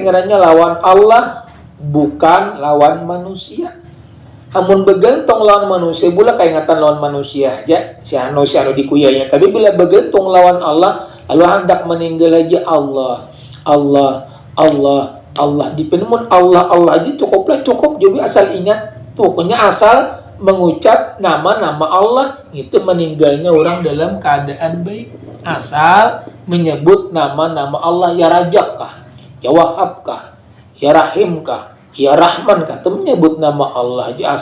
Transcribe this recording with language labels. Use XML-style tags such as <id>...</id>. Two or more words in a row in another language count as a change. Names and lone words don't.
<bjn>Ngaranya lawan Allah bukan lawan manusia. Amun bergantung lawan manusia, bula kaingatan lawan manusia aja si anu dikuyanya. Tapi bila bergantung lawan Allah, lalu hendak meninggal aja Allah di penemun Allah aja cukup jadi asal ingat, pokoknya asal mengucap nama-nama Allah, itu meninggalnya orang dalam keadaan baik. Asal menyebut nama-nama Allah, ya Rajab kah, ya Wahab kah, ya Rahim kah, ya Rahman kah, itu menyebut nama Allah aja.</bjn>